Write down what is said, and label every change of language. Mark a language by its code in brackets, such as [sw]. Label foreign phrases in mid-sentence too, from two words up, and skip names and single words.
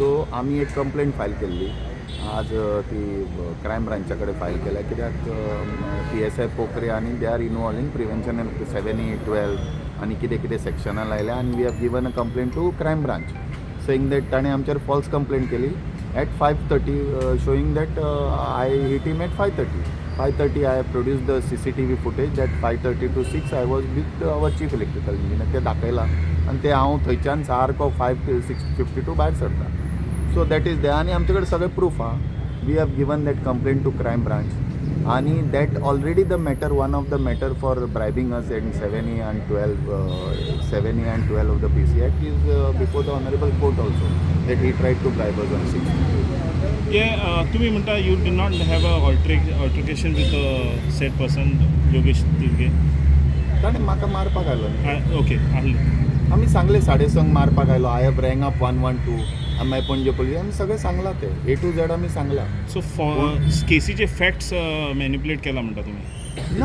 [kok] सो आमी एक कंप्लेंट फायल केल्ली आज ती क्रायम ब्रांचा कडेन फायल केल्या कित्याक PSI पोखरे आनी [en] they are involve in prevention [kok] 7, 8, 12 आनी कितें कितें सेक्शनां लायल्या आनी [en] we have given a complaint to crime branch saying that [kok] ताणें आमचेर फॉल्स कंप्लेंट केली [en] at 5:30 showing that I hit him at 5:30. 5:30 I have produced the CCTV footage at 5:30 to 6 I was with our chief electrical engineer [kok] ते दाखयलां आनी ते हांव थंयच्यान सारको 5 to 6:52 भायर सरता. [en] so that is there [kok] आनी आमचे कडेन सगळे प्रूफ आहा [en] we have given that complaint to crime branch आनी that already the matter one of the matter for bribing us in 7A and 12 of the PC Act is before the honorable court also that he tried to bribe us on 6th. [kok] तुम्ही म्हणता [en] you do not have a altercation with said person योगेश तिरगे. [kok] ताणें म्हाका मारपाक आयलो ओके आहले आमी सांगले 5:30 मारपाक आयलो [en] I have rung up [kok] 112 आमी मागीर पणजे पुलीस आमी सगळें सांगलां ते [en] A to Z [kok] आमी सांगलां. सो केसीचे फॅक्ट्स मॅनिपुलेट केला म्हणटा तुम्ही.